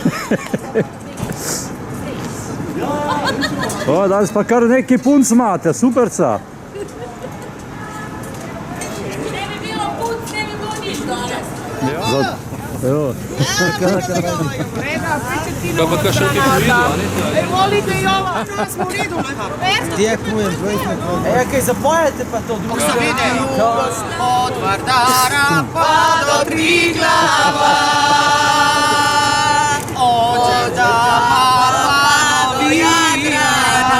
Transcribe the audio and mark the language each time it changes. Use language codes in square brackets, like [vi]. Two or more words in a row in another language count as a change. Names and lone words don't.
[sl] O, danes pa kar neki punc imate, superca. Ne bi bilo punc, ne bi bilo nič danes. Evo. Kaj pa kaj še ti videl? [sr] Volite i ova, smo u redu. [sl] Kaj zapojete pa to drugo? [sr] Od Vardara pa do Triglava, od Dama pa do Jadrana.